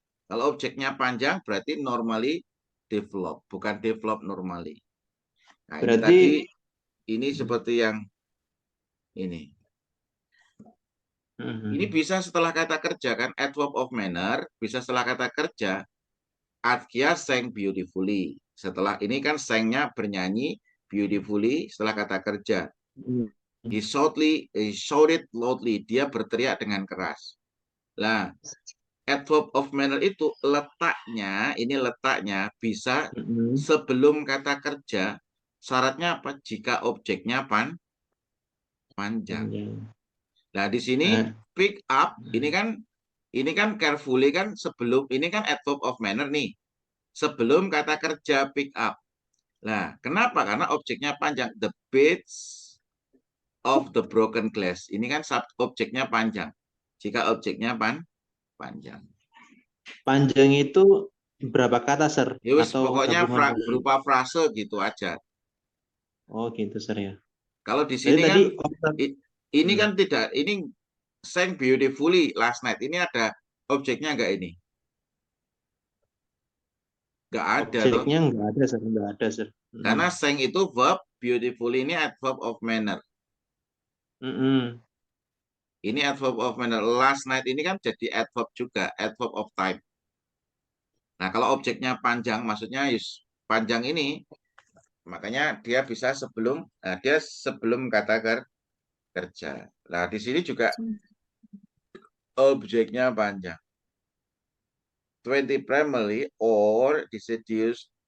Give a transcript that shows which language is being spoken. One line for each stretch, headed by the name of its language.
Indonesian: Kalau objeknya panjang berarti
English: normally develop,
Indonesian: bukan
English: develop normally.
Indonesian: Nah, berarti ini tadi ini seperti yang ini. Ini bisa setelah kata kerja kan, adverb of manner, bisa setelah kata kerja.
English: Atkia sang beautifully.
Indonesian: Setelah ini kan sangnya bernyanyi beautifully setelah kata kerja.
English: He shouted loudly.
Indonesian: Dia berteriak dengan keras. Nah, adverb of manner itu letaknya bisa sebelum kata kerja. Syaratnya apa? Jika objeknya panjang. Nah, di sini pick up ini kan carefully kan sebelum ini kan adverb of manner nih. Sebelum kata kerja pick up. Nah, kenapa? Karena objeknya panjang.
English: The bits of the broken glass.
Indonesian: Ini kan objeknya panjang. Jika objeknya panjang. Panjang itu berapa kata, Sir? Ya wis, Atau pokoknya gabungan dari... berupa frase gitu aja. Oh, gitu, Sir ya. Kalau di Jadi sini tadi kan ini kan tidak, ini
English: sang beautifully last night.
Indonesian: Ini ada objeknya nggak ini? Nggak ada toh. objeknya nggak ada, Sir. Nggak ada, Sir. Karena sang itu verb, beautifully ini adverb of manner. Ini adverb of manner. Last night ini kan jadi adverb juga, adverb of time. Nah, kalau objeknya panjang, maksudnya panjang ini, makanya dia bisa sebelum, dia sebelum kata kerja. Nah, di sini juga objeknya panjang.
English: 20 primarily or deciduous.